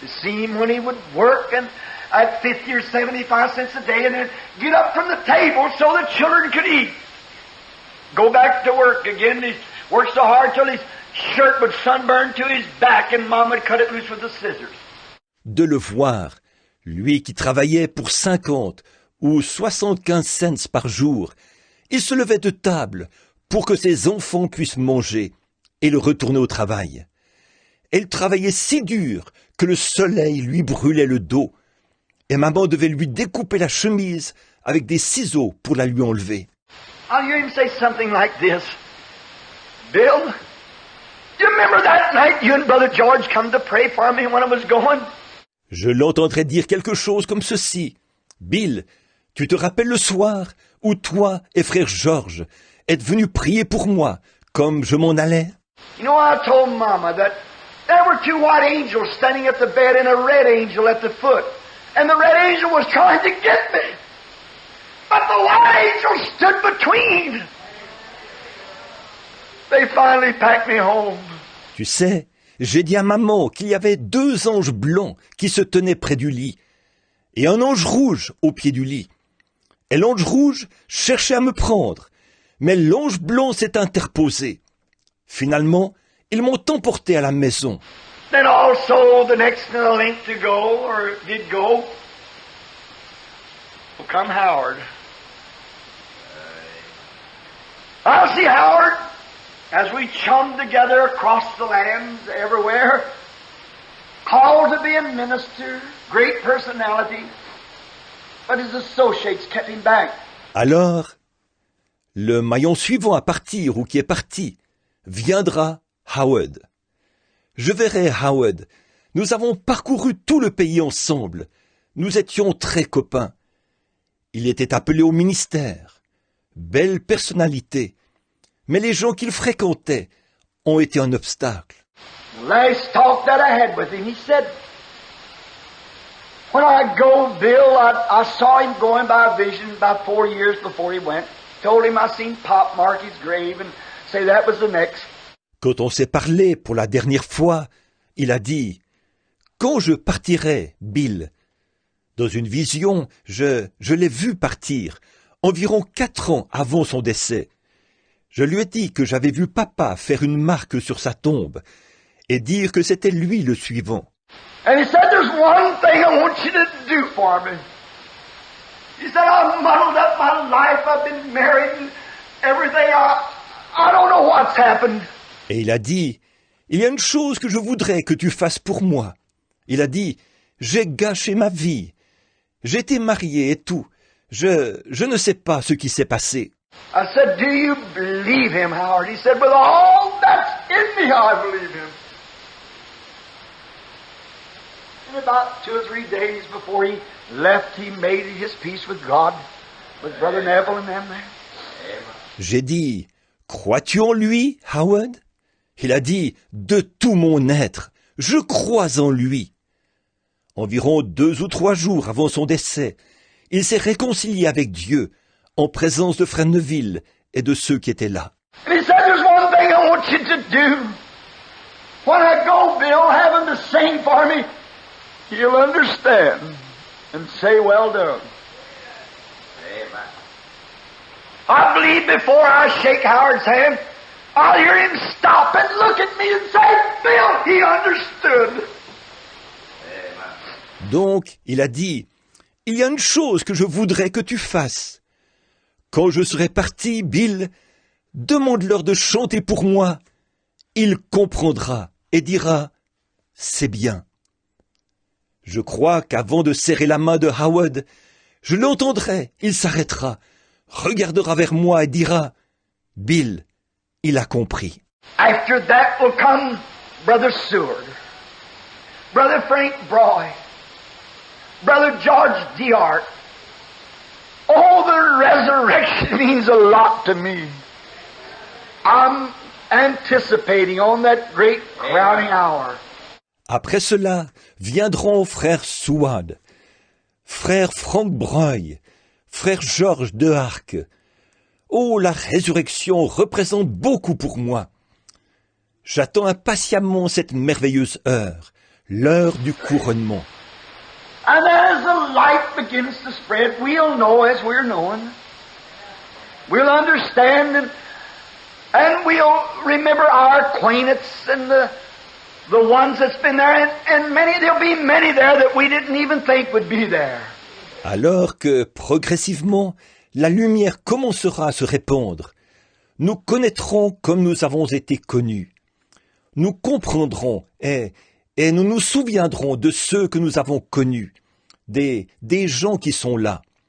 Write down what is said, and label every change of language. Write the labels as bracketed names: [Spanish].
[English] To see him when he would work and at 50 or 75 cents a day and then get up from the table so the children could eat. Go back to work again. He worked so hard till his shirt would sunburn to his back and Mom would cut it loose with the scissors. [French] De le voir, lui qui travaillait pour 50 ou 75 cents par jour, il se levait de table pour que ses enfants puissent manger et le retourner au travail. Elle travaillait si dur que le soleil lui brûlait le dos et maman devait lui découper la chemise avec des ciseaux pour la lui enlever. [English] I'll hear him say something like this. Bill, you remember that night you and Brother George come to pray for me when I was going? [French] Je l'entendrais dire quelque chose comme ceci. Bill, tu te rappelles le soir où toi et frère George êtes venus prier pour moi comme je m'en allais? [English] You know, I told Mama that there were two white angels standing at the bed and a red angel at the foot. And the red angel was trying to get me. But the white angel stood between. They finally packed me home. [French] Tu sais, j'ai dit à maman qu'il y avait 2 anges blancs qui se tenaient près du lit et un ange rouge au pied du lit. Et l'ange rouge cherchait à me prendre, mais l'ange blanc s'est interposé. Finalement, ils m'ont emporté à la maison. [English] Then also the next in the link to go, or did go, will come Howard. I'll see Howard as we chum together across the lands everywhere, called to be a minister, great personality, but his associates kept him back. [French] Alors, le maillon suivant à partir ou qui est parti viendra Howard. Je verrai Howard. Nous avons parcouru tout le pays ensemble. Nous étions très copains. Il était appelé au ministère. Belle personnalité. Mais les gens qu'il fréquentait ont été un obstacle. [English] The last talk that I had with him, he said, when I go, Bill, I saw him going by a vision about 4 years before he went. Told him I seen Pop mark his grave and say that was the next. [French] Quand on s'est parlé pour la dernière fois, il a dit « Quand je partirai, Bill ?» Dans une vision, je l'ai vu partir, environ 4 ans avant son décès. Je lui ai dit que j'avais vu papa faire une marque sur sa tombe et dire que c'était lui le suivant. [English] And he said, there's one thing I want you to do for me. He said, I've muddled up my life, I've been married and everything, I don't know what's happened. [French] Et il a dit, il y a une chose que je voudrais que tu fasses pour moi. Il a dit, j'ai gâché ma vie. J'étais marié et tout. Je ne sais pas ce qui s'est passé. [English] I said, do you believe him, Howard? He said, with all that's in me, I believe him. And about 2 or 3 days before he left, he made his peace with God, with Brother Neville and them there. [French] J'ai dit, crois-tu en lui, Howard? Il a dit, de tout mon être, je crois en lui. Environ 2 ou 3 jours avant son décès, il s'est réconcilié avec Dieu, en présence de Frère Neville et de ceux qui étaient là. [English] And he said, there's one thing I want you to do. When I go, Bill, have him to sing for me. He'll understand. and say, well done. Amen. I believe before I shake Howard's hand, I'll hear him stop and look at me and say, Bill, he understood. Amen. [French] Donc, il a dit, « Il y a une chose que je voudrais que tu fasses. Quand je serai parti, Bill, demande-leur de chanter pour moi. Il comprendra et dira, « C'est bien. » Je crois qu'avant de serrer la main de Howard, je l'entendrai, il s'arrêtera, regardera vers moi et dira, « Bill, il a compris. » [English] After that will come Brother Seward, Brother Frank Broy, Brother George DeArt. Oh, the resurrection means a lot to me. I'm anticipating on that great crowning hour. [French] Après cela, viendront frère Seward, frère Frank Broy, frère George DeArt. Oh, la résurrection représente beaucoup pour moi. J'attends impatiemment cette merveilleuse heure, l'heure du couronnement. [English] And as the light begins to spread, we'll know as we're knowing. We'll understand and we'll remember our acquaintance and the ones that's been there, and there'll be many there that we didn't even think would be there. [French] Alors que, progressivement, la lumière commencera à se répandre, nous connaîtrons comme nous avons été connus. Nous comprendrons et nous nous souviendrons de ceux que nous avons connus, des gens qui sont là.